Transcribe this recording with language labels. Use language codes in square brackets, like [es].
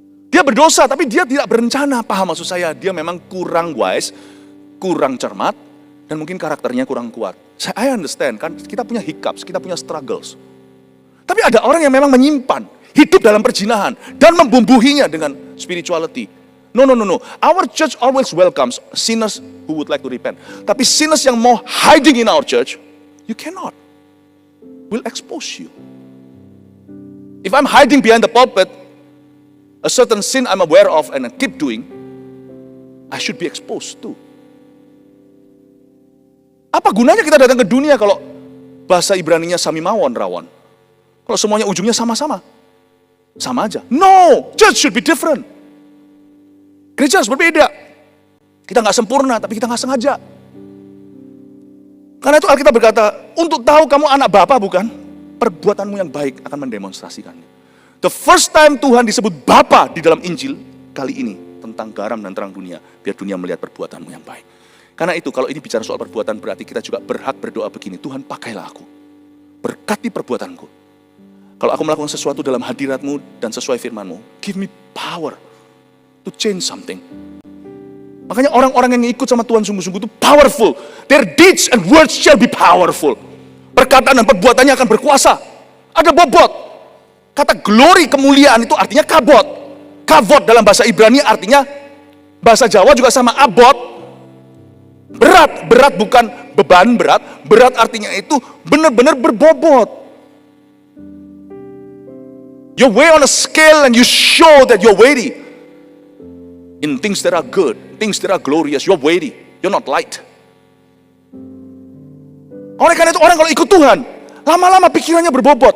[id] Dia berdosa, tapi dia tidak berencana. Paham maksud saya? Dia memang kurang wise, kurang cermat, dan mungkin karakternya kurang kuat. [en] I understand, [id] kan kita punya hiccups, kita punya struggles. Tapi ada orang yang memang menyimpan, hidup dalam perjinahan, dan membumbuhinya dengan spirituality. [en] No. Our church always welcomes sinners who would like to repent. [id] Tapi sinners yang mau [en] hiding in our church, you cannot. We'll expose you. If I'm hiding behind the pulpit, a certain sin I'm aware of and I keep doing, I should be exposed too. [id] Apa gunanya kita datang ke dunia kalau bahasa Ibraninya samimawon rawon? Kalau semuanya ujungnya sama-sama. Sama aja. [en] No, church should be different. [id] Gereja harus berbeda. Kita nggak sempurna, tapi kita nggak sengaja. Karena itu Alkitab berkata, untuk tahu kamu anak Bapa bukan? Perbuatanmu yang baik akan mendemonstrasikannya. [en] The first time [id] Tuhan disebut Bapa di dalam Injil, kali ini tentang garam dan terang dunia, biar dunia melihat perbuatanmu yang baik. Karena itu kalau ini bicara soal perbuatan berarti kita juga berhak berdoa begini, Tuhan pakailah aku, berkati perbuatanku. Kalau aku melakukan sesuatu dalam hadirat-Mu dan sesuai firman-Mu, [en] give me power to change something. [id] Makanya orang-orang yang ikut sama Tuhan sungguh-sungguh itu powerful. [en] Their deeds and words shall be powerful. [id] Perkataan dan perbuatannya akan berkuasa. Ada bobot. Kata glory, kemuliaan itu artinya kabot. Kavod dalam bahasa Ibrani artinya, bahasa Jawa juga sama abot. Berat bukan beban berat. Berat artinya itu benar-benar berbobot. [en] You weigh on a scale and you show that you're weighty. In things that are good, things that are glorious, you're weighty. You're not light. [id] Oleh karena itu orang kalau ikut Tuhan, lama-lama pikirannya berbobot.